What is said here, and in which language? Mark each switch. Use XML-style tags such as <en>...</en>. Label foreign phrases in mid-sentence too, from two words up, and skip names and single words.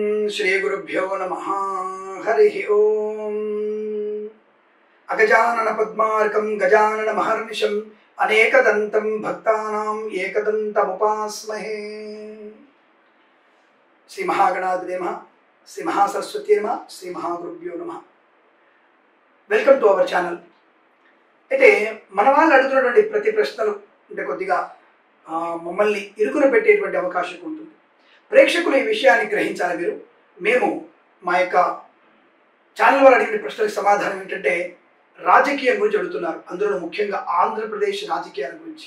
<sa>श्री गुरुभ्यो नमः। हरिः ओम। अगजानन पद्मार्कं गजानन महर्निशं अनेकदन्तं भक्तानां एकदन्तमुपास्महे। श्री महागणाधिपतये नमः, श्री महासरस्वती नमः, श्री महागुरुभ्यो नमः।</sa> <en>Welcome to our channel.</en> <te>అయితే మన వాళ్ళు అడుగుతున్నటువంటి ప్రతి ప్రశ్నలు అంటే కొద్దిగా మమ్మల్ని ఇరుకున పెట్టేటువంటి అవకాశం ఉంటుంది. ప్రేక్షకులు ఈ విషయాన్ని గ్రహించాలి. మేము మా యొక్క ఛానల్ వాళ్ళు అడిగిన ప్రశ్నలకు సమాధానం ఏంటంటే రాజకీయం గురించి అడుగుతున్నారు, అందులో ముఖ్యంగా ఆంధ్రప్రదేశ్ రాజకీయాల గురించి.</te>